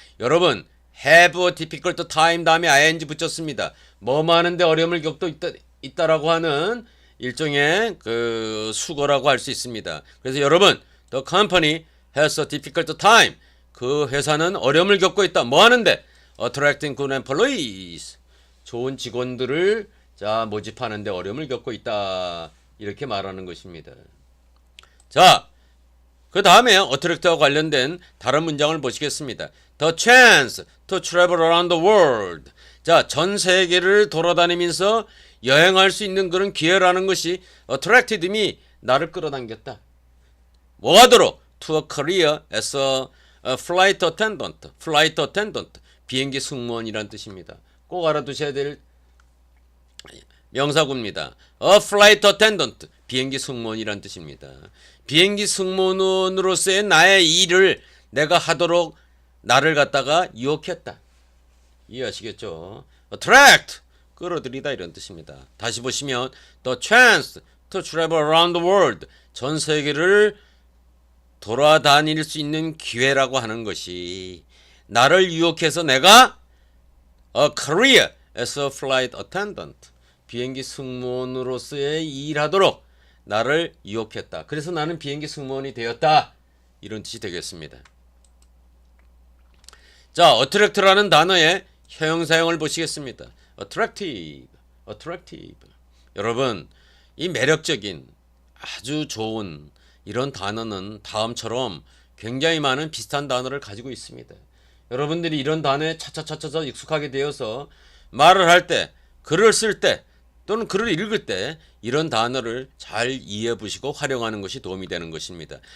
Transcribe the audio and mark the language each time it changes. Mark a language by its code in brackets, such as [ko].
[ko] 여러분, [en] have a difficult time [ko] 다음에 ing 붙였습니다. 뭐뭐 하는데 어려움을 겪고 있다라고 하는 일종의 그 수거라고 할 수 있습니다. 그래서 여러분, [en] the company has a difficult time. [ko] 그 회사는 어려움을 겪고 있다. 뭐 하는데? [en] attracting good employees. [ko] 좋은 직원들을 모집하는데 어려움을 겪고 있다. 이렇게 말하는 것입니다. 자, 그 다음에 attract와 관련된 다른 문장을 보시겠습니다. [en] The chance to travel around the world. [ko] 자, 전 세계를 돌아다니면서 여행할 수 있는 그런 기회라는 것이 [en] attracted me, [ko] 나를 끌어당겼다. 뭐 하도록? [en] To a career as a flight attendant. flight attendant. [ko] 비행기 승무원이란 뜻입니다. 꼭 알아두셔야 될 명사구입니다. [en] A flight attendant. [ko] 비행기 승무원이란 뜻입니다. 비행기 승무원으로서의 나의 일을 내가 하도록 나를 갖다가 유혹했다. 이해하시겠죠? attract. 끌어들이다, 이런 뜻입니다. 다시 보시면 [en] the chance to travel around the world. [ko] 전 세계를 돌아다닐 수 있는 기회라고 하는 것이 나를 유혹해서 내가 [en] a career as a flight attendant. [ko] 비행기 승무원으로서의 일하도록 나를 유혹했다. 그래서 나는 비행기 승무원이 되었다. 이런 뜻이 되겠습니다. 자, attract라는 단어의 형용사형을 보시겠습니다. [en] attractive, attractive. [ko] 여러분, 이 매력적인 아주 좋은 이런 단어는 다음처럼 굉장히 많은 비슷한 단어를 가지고 있습니다. 여러분들이 이런 단어에 차차차차차 익숙하게 되어서 말을 할 때, 글을 쓸 때, 또는 글을 읽을 때 이런 단어를 잘 이해해 보시고 활용하는 것이 도움이 되는 것입니다.